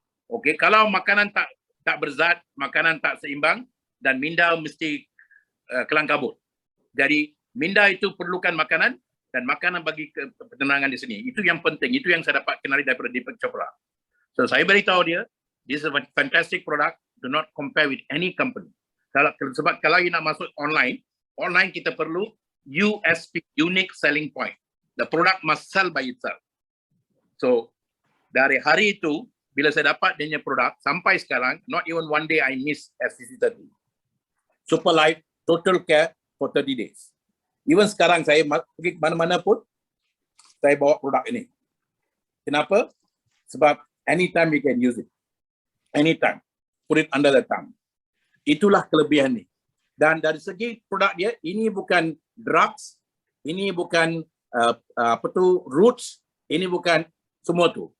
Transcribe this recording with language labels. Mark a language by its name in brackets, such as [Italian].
[Malay] Okay, kalau makanan tak berzat, makanan tak seimbang, dan minda mesti kelang kabut. Jadi minda itu perlukan makanan dan makanan bagi ketenangan di sini. Itu yang penting. Itu yang saya dapat kenali daripada Deepak Chopra. [English] So [Malay] saya beritahu dia, [English] this is a fantastic product. Do not compare with any company. [Malay] Sebab kalau you nak masuk online kita perlu USP, unique selling point. The product must sell by itself. So dari hari itu, bila saya dapat dia punya produk, sampai sekarang, [English] not even one day I miss SCC30. [Malay] Super Life, [English] total care for 30 days. [Malay] Even sekarang saya pergi mana-mana pun, saya bawa produk ini. Kenapa? Sebab [English] anytime we can use it. Anytime. Put it under the tongue. [Malay] Itulah kelebihan ni. Dan dari segi produk dia, ini bukan drugs, ini bukan roots, ini bukan semua tu.